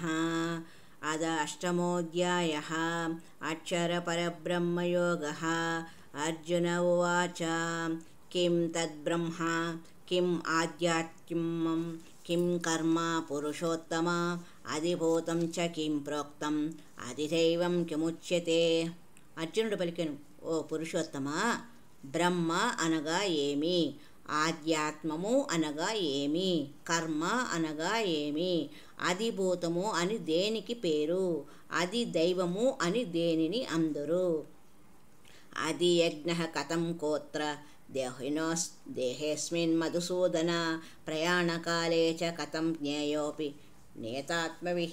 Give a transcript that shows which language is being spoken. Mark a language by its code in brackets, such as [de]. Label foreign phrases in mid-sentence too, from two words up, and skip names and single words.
[sa] अथ अष्टमोऽध्यायः। अक्षरपरब्रह्मयोगः। अर्जुन उवाच किं तद्ब्रह्म किम् आध्यात्मं किं कर्म पुरुषोत्तम अधिभूतं च किं प्रोक्तम् अधिदैवं किमुच्यते। [te] అర్జునుడు పలికెను, ఓ పురుషోత్తమా, బ్రహ్మ అనగా ఏమి, ఆధ్యాత్మము అనగా ఏమి, కర్మ అనగా ఏమి, అధిభూతము అని దేనికి పేరు, అది దైవము అని దేనిని అందరు, [sa] అది యజ్ఞ కథం కోత్ర దేహేస్మిన్ మధుసూదన ప్రయాణకాలే చ కథం జ్ఞేయోపి నేతాత్మవిః.